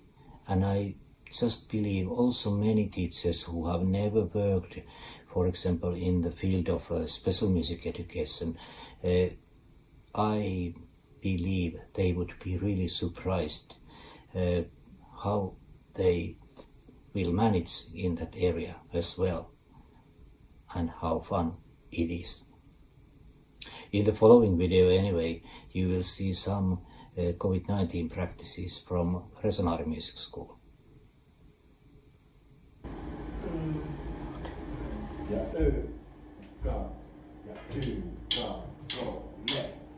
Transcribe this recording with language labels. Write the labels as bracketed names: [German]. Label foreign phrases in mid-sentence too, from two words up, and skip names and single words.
[English] And I just believe also many teachers who have never worked, for example, in the field of special music education, I believe they would be really surprised how they will manage in that area as well, and how fun it is. In the following video anyway, you will see some COVID-19 practices from Resonaari Music School. Ja ka ja ka ro le.